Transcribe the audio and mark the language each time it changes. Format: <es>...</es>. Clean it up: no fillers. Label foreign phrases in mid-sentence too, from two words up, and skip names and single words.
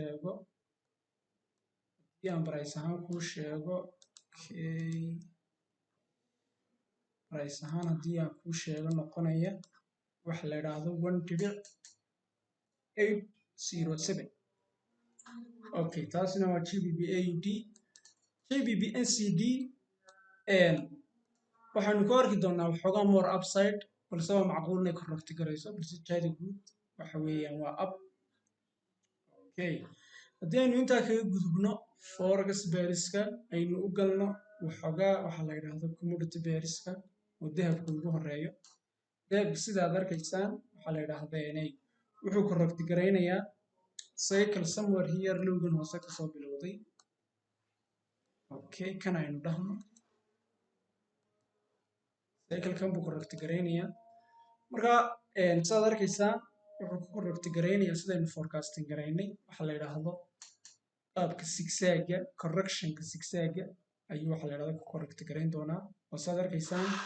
<so>sheego noqonaya waxa la yiraahdo 1.807 okay taasina waa GBP/AUD GBP/NCD waxaanu ka arki doonaa waxoogaa more upside balse waa macquul inay correct garayso balse jaadi guud waxa weeyaan waa up okay haddii aynu intaa kaga gudubno forex beariska aynu u galno waxoogaa waxa la yiraahdo commodity beariska oo dahabka ugu horeeyo dahabka sidaad arkaysaan waxa la yiraahdaa wuxuu correct garaynayaa</so> <en>cycle somewhere here</en> <so>lowgan hoose kasoo bilowday okay kan aynu dhahno cycle kan buu correct garaynayaa marka sidaad arkaysaan wuxuu ku correct garaynayaa sidaynu forecasting garaynay waxa la yiraahdo qaabka zigzag-ga correctionka zigzag-ga ayuu waxa la yiraahdo ku correct garayn doonaa oo sidaad arkaysaan</so>